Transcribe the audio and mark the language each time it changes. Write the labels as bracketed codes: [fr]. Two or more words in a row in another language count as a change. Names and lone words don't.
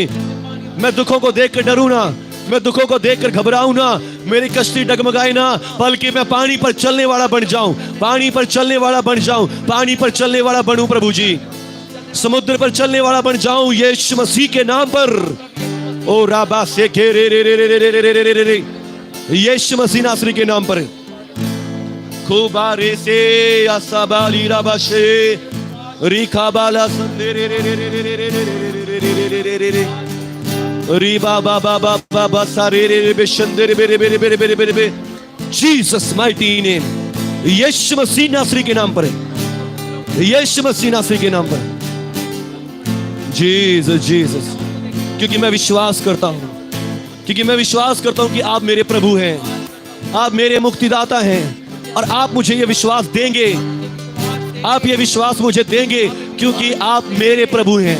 [hi] मैं दुखों को देखकर डरूं ना, मैं दुखों को देखकर घबराऊं ना, मेरी कश्ती डगमगाए ना, बल्कि मैं पानी पर चलने वाला बन जाऊं, पानी पर चलने वाला बन जाऊं, पानी पर चलने वाला बनूं प्रभु जी। समुद्र पर चलने वाला बन जाऊं यीशु मसीह के नाम पर। ओ राबा से के रे रे रे रे रे रे रे रे रे, यीशु मसीह नासरी के नाम पर। खुबारे से असबाली राबाशे रिखाबाला संदे रे रे रे रे रे रे रे रे रे रे रे रे रिबा बाबा बाबा बसा रे रे रे बेशंदे रे रे रे रे रे रे रे। [en] Jesus mighty name, [hi] यीशु मसीह नासरी के नाम पर, यीशु मसीह नासरी के नाम पर। जीसस जीसस। क्योंकि मैं विश्वास करता हूं, क्योंकि मैं विश्वास करता हूं कि आप मेरे प्रभु हैं, आप मेरे मुक्तिदाता हैं और आप मुझे ये विश्वास देंगे, आप ये विश्वास मुझे देंगे क्योंकि आप मेरे प्रभु हैं।